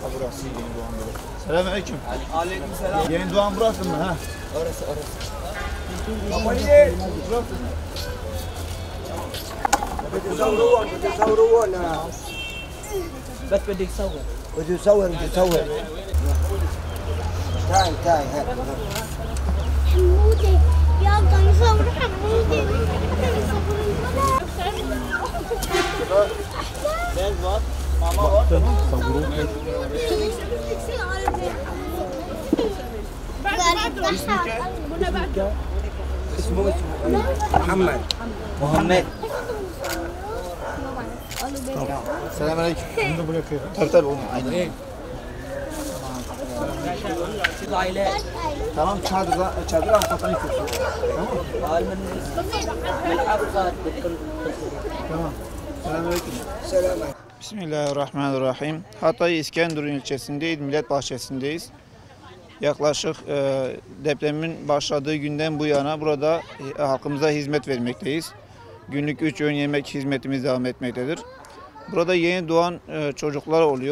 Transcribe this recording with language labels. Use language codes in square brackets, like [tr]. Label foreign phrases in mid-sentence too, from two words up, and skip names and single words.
[tr] burası yeni doğan burası. Selamünaleyküm. Aleykümselam. Yeni doğan burası mı ha? Orası. Babayı. [ar] بتصورونا بس بدي تصور بده يصور تعال هات حمودي يلا نصور حمودي [tr] Ben var, mama var. [ar] اسمه محمد [tr] Selamünaleyküm. Bunu da buraya koyalım. Tabii onu. Aynen. [ar] العائلات [tr] Tamam çadır arkadan istiyorsun. [ar] قال من الحفظات [tr] Tamam. Selamünaleyküm. [ar] سلام [tr] Bismillahirrahmanirrahim. Hatay İskenderun ilçesindeyiz, Millet Bahçesi'ndeyiz. Yaklaşık depremin başladığı günden bu yana burada halkımıza hizmet vermekteyiz. Günlük 3 öğün yemek hizmetimiz devam etmektedir. Burada yeni doğan çocuklar oluyor.